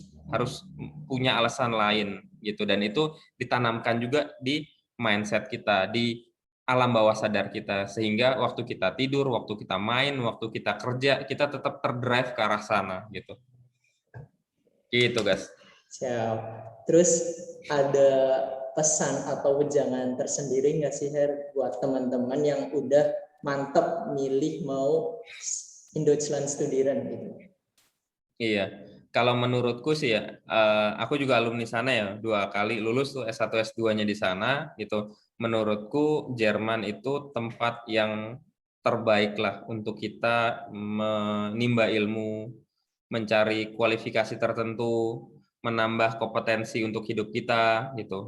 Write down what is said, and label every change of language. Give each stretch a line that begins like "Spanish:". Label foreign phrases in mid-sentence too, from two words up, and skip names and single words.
Indonesian: Harus punya alasan lain gitu, dan itu ditanamkan juga di mindset kita, di alam bawah sadar kita, sehingga waktu kita tidur, waktu kita main, waktu kita kerja, kita tetap terdrive ke arah sana gitu. Gitu guys. Siap. Terus ada pesan atau wejangan tersendiri nggak sih Her buat teman-teman yang udah mantep milih mau
German: in Deutschland studieren
Indonesian: gitu? Iya, kalau menurutku sih ya, aku juga alumni sana ya, 2 kali lulus tuh S1 S2-nya di sana gitu. Menurutku Jerman itu tempat yang terbaik lah untuk kita menimba ilmu, mencari kualifikasi tertentu, menambah kompetensi untuk hidup kita gitu.